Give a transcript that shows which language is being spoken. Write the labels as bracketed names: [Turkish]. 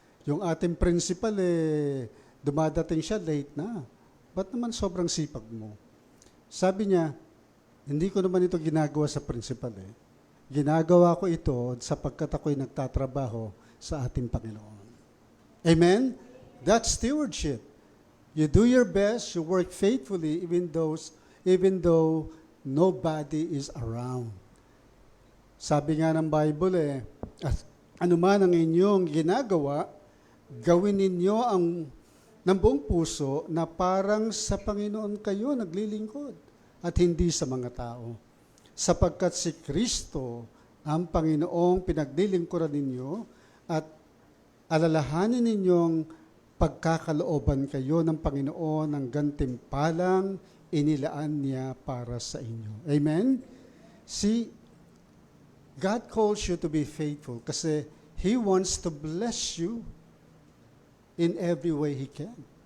[Filipino] Yung ating principal, dumadating siya, late na. Ba't naman sobrang sipag mo? Sabi niya, hindi ko naman ito ginagawa sa principal. Ginagawa ko ito sapagkat ako'y nagtatrabaho sa ating Panginoon. [English] Amen? That's stewardship. You do your best, you work faithfully even though nobody is around. [Filipino] Sabi nga ng Bible ano man ang inyong ginagawa, gawin ninyo ng buong puso na parang sa Panginoon kayo naglilingkod at hindi sa mga tao. Sapagkat si Kristo ang Panginoong pinaglilingkuran ninyo at alalahanin ninyong pagkakalooban kayo ng Panginoon ng gantimpalang inilaan niya para sa inyo. Amen? [English] See, God calls you to be faithful kasi He wants to bless you in every way He can.